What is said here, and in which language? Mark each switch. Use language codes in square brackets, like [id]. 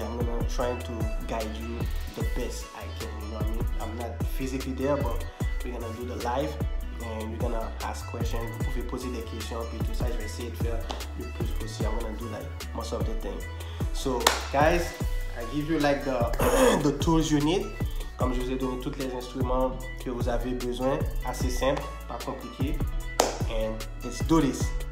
[en] I'm gonna try to guide you the best I can, you know what I mean? I'm not physically there, but we're gonna do the live, and we're gonna ask questions. [fr] Vous pouvez poser des questions, puis tout ça, je vais essayer de faire le plus possible. [en] I'm gonna do like most of the things. So guys, I give you like the tools you need. [fr] Comme je vous ai donné tous les instruments que vous avez besoin, assez simple, pas compliqué. [en] And let's do this.